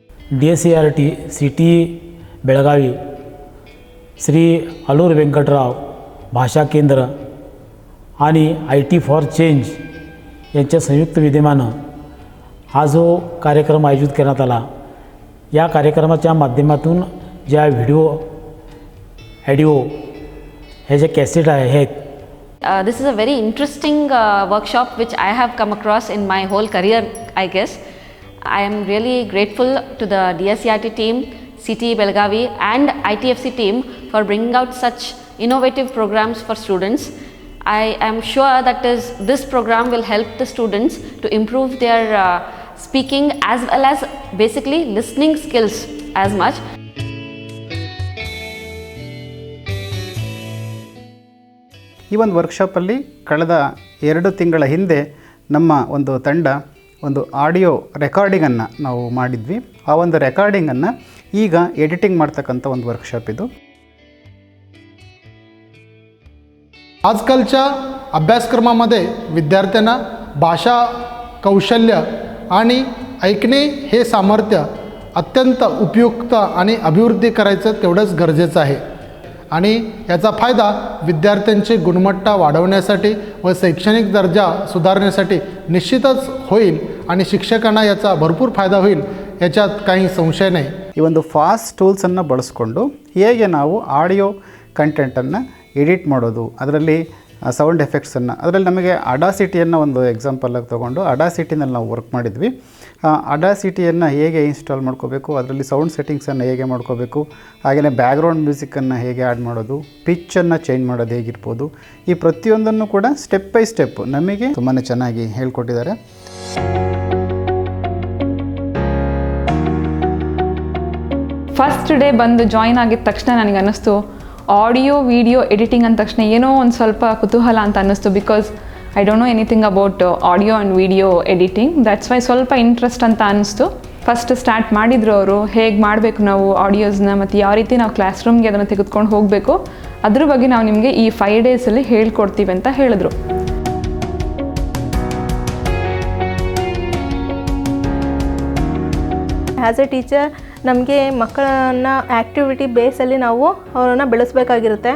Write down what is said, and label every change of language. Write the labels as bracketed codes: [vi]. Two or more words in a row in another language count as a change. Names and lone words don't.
[mr] DSCRT CTE बेळगावी श्री अलूर वेंकटराव भाषा केंद्र आणि IT फॉर चेंज यांच्या संयुक्त विद्यमानं हा जो कार्यक्रम आयोजित करण्यात आला, या कार्यक्रमाच्या माध्यमातून ज्या [en] video audio [mr] हे जे कॅसेट आहेत, [en] this is a very interesting workshop which I have come across in my whole career, I guess. I am really grateful to the DSCRT team, CTE Belagavi and ITFC team for bringing out such innovative programs for students. I am sure that this program will help the students to improve their speaking as well as basically listening skills as much. [kn] ಈ ಒಂದು ವರ್ಕ್ಶಾಪಲ್ಲಿ ಕಳೆದ 2 ತಿಂಗಳ ಹಿಂದೆ ನಮ್ಮ ಒಂದು ತಂಡ ಒಂದು [en] audio recording [kn] ನಾವು ಮಾಡಿದ್ವಿ. ಆ ಒಂದು ರೆಕಾರ್ಡಿಂಗನ್ನು ಈಗ ಎಡಿಟಿಂಗ್ ಮಾಡ್ತಕ್ಕಂಥ ಒಂದು वर्कशॉप ಇದು. [mr] आजकालच्या अभ्यासक्रमामध्ये विद्यार्थ्यांना भाषा कौशल्य आणि ऐकणे हे सामर्थ्य अत्यंत उपयुक्त आणि अभिवृद्धी करायचं तेवढंच गरजेचं आहे आणि याचा फायदा विद्यार्थ्यांची गुणवत्ता वाढवण्यासाठी व शैक्षणिक दर्जा सुधारण्यासाठी निश्चितच होईल आणि शिक्षकांना याचा भरपूर फायदा होईल याच्यात काही संशय नाही. [kn] ಈ ಒಂದು [en] fast tools [kn] ಬಳಸ್ಕೊಂಡು ಹೇಗೆ ನಾವು [en] audio content edit [kn] ಮಾಡೋದು, ಅದರಲ್ಲಿ [en] sound effects, [kn] ಅದರಲ್ಲಿ ನಮಗೆ ಅಡಾಸಿಟಿಯನ್ನು ಒಂದು ಎಕ್ಸಾಂಪಲಾಗಿ ತೊಗೊಂಡು ಅಡಾಸಿಟಿನಲ್ಲಿ ನಾವು ವರ್ಕ್ ಮಾಡಿದ್ವಿ. ಅಡಾಸಿಟಿಯನ್ನು ಹೇಗೆ ಇನ್ಸ್ಟಾಲ್ ಮಾಡ್ಕೋಬೇಕು, ಅದರಲ್ಲಿ [en] sound settings [kn] ಹೇಗೆ ಮಾಡ್ಕೋಬೇಕು, ಹಾಗೆಯೇ [en] background music [kn] ಹೇಗೆ ಆ್ಯಡ್ ಮಾಡೋದು, [en] pitch change [kn] ಮಾಡೋದು ಹೇಗಿರ್ಬೋದು, ಈ ಪ್ರತಿಯೊಂದನ್ನು ಕೂಡ [en] step by step [kn] ನಮಗೆ ತುಂಬಾ ಚೆನ್ನಾಗಿ ಹೇಳ್ಕೊಟ್ಟಿದ್ದಾರೆ. [en] first day [kn] ಬಂದು ಜಾಯಿನ್ ಆಗಿದ ತಕ್ಷಣ ನನಗೆ ಅನ್ನಿಸ್ತು [en] audio video editing [kn] ಅಂದ ತಕ್ಷಣ ಏನೋ ಒಂದು ಸ್ವಲ್ಪ ಕುತೂಹಲ ಅಂತ ಅನ್ನಿಸ್ತು. [en] because I don't know anything about audio and video editing. that's why [kn] ಸ್ವಲ್ಪ ಇಂಟ್ರೆಸ್ಟ್ ಅಂತ ಅನ್ನಿಸ್ತು. [en] first start [kn] ಮಾಡಿದ್ರು ಅವರು, ಹೇಗೆ ಮಾಡಬೇಕು ನಾವು ಆಡಿಯೋಸ್ನ ಮತ್ತು ಯಾವ ರೀತಿ ನಾವು [en] class room [kn] ಅದನ್ನು ತೆಗೆದುಕೊಂಡು ಹೋಗಬೇಕು, ಅದ್ರ ಬಗ್ಗೆ ನಾವು ನಿಮಗೆ ಈ 5 ಡೇಸಲ್ಲಿ ಹೇಳ್ಕೊಡ್ತೀವಿ ಅಂತ ಹೇಳಿದ್ರು. [en] as a teacher [kn] ನಮಗೆ ಮಕ್ಕಳನ್ನು [en] activity base [kn] ನಾವು ಅವರನ್ನು ಬೆಳೆಸಬೇಕಾಗಿರುತ್ತೆ.